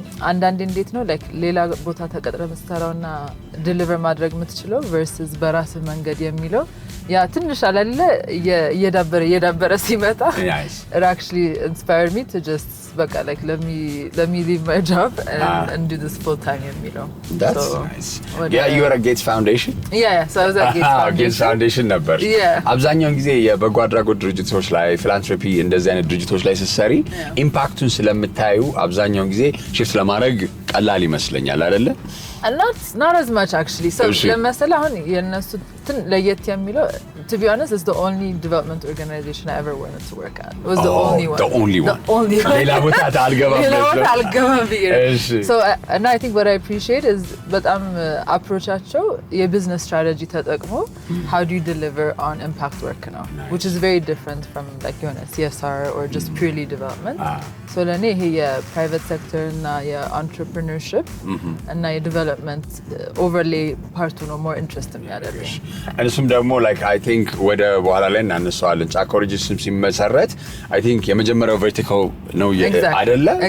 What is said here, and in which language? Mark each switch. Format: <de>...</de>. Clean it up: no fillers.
<am>አንዳንዴ እንዴት ነው ላይክ ሌላ ቦታ ተቀጥረ መስራውና ዲሊቨር ማድረግ የምትችለው versus በራስ መንገድ የሚለው ያ ትንሽ አላለ እየዳበረ ሲመጣ</am> <en>it actually inspired me to just</en> <am>በቃ</am> <en>like let me leave my job and do this full time</en> <am>የሚለው.</am> <en>That's nice. Yeah, you were at Gates Foundation? Yeah, so I was at Gates Foundation.</en> <am>Gates Foundation ነበር. አብዛኛውን ጊዜ የበጎ አድራጎት ድርጅቶች ላይ ፊላንትሮፒ እንደዚህ አይነት ድርጅቶች ላይ ስትሰሪ ኢምፓክቱን ስለምታዩ አብዛኛውን ጊዜ shift ለማድረግ ቀላል ይመስለኛል አይደለ?</am> <en>And not as much actually. So</en> <am>ለምሳሌ አሁን የነሱ ለየት የሚለው</am> <en>to be honest, it's the only development organization I ever wanted to work at. It was the only one. The only one. The only one.</en> <am>ሌላ ቦታ አልገባም ብዬ ነው።</am> <en>So and I think what I appreciate is</en> <am>በጣም አፕሮቻቸው የቢዝነስ ስትራቴጂ ተጠቅሞ</am> <en>how do you deliver on impact work ነው, which is very different from like የሆነ CSR or just purely development.</en> <am>So ለኔ ይሄ የፕራይቬት ሴክተር እና የኢንተርፕረነርሺፕ እና የዲቨሎፕመንት ኦቨርሌይ ፓርቱ ነው</am> <en>more interest</en> <am>የሚያደርገኝ። እሱም ደግሞ</am> <en>like I think</en> <am>ወደ በኋላ ላይ እናነሳዋለን። ጫካ ኦሪጂንስ ሲመሰረት I think የመጀመሪያው ቨርቲካል ነው አይደለ?</am>